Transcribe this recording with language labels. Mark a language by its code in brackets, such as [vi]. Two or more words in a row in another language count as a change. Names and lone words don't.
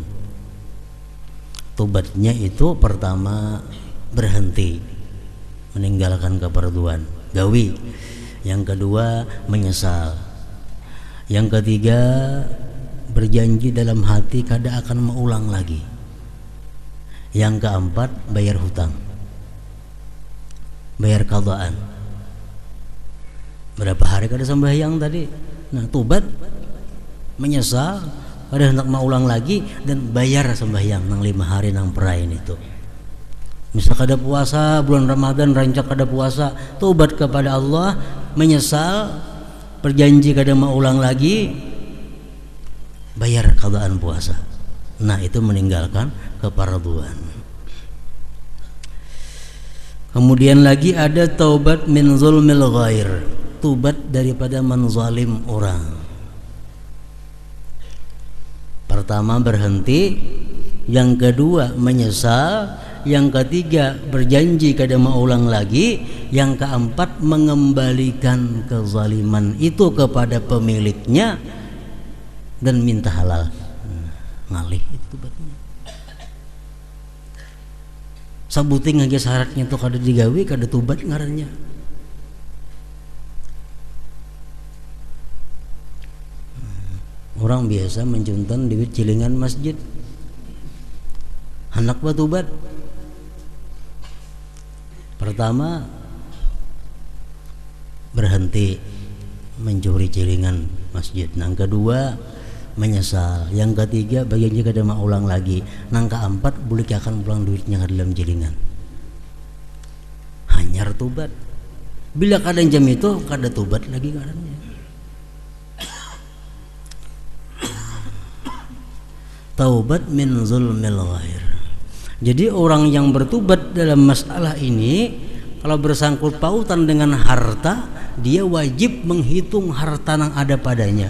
[bjn] Taubatnya itu pertama berhenti meninggalkan kefarduan, gawi. Yang kedua menyesal. Yang ketiga berjanji dalam hati kada akan mengulang lagi. Yang keempat bayar hutang, bayar qadhaan. Berapa hari kada sembahyang tadi? Nah, taubat, menyesal, kada hendak mengulang lagi, dan bayar sembahyang nang 5 hari nang perain itu. Misal kada puasa bulan Ramadan, rancak kada puasa, taubat kepada Allah, menyesal, berjanji kada mengulang lagi, bayar qadhaan puasa. Nah, itu meninggalkan kefarduan. Kemudian lagi ada taubat [ar] من ظلم الغير, [bjn] taubat daripada menzalim orang. Pertama berhenti, yang kedua menyesal, yang ketiga berjanji kada mengulang lagi, yang keempat mengembalikan kezaliman itu kepada pemiliknya dan minta halal. Ngalih itu tobatnya. Sabuting aja syaratnya itu kada digawe, kada tobat ngarannya. Orang biasa mencuntan duit cilingan masjid, hendak batobat. Pertama berhenti mencuri cilingan masjid. Yang kedua menyesal. Yang ketiga bagiannya kada mau ulang lagi. Yang keempat boleh akan pulang duitnya ke dalam cilingan. Hanyar tobat. Bila kada jam itu kada tobat lagi ngarannya. [ar] توبة من ظلم الغير. [bjn] Jadi orang yang bertobat dalam masalah ini, kalau bersangkut pautan dengan harta, dia wajib menghitung harta yang ada padanya.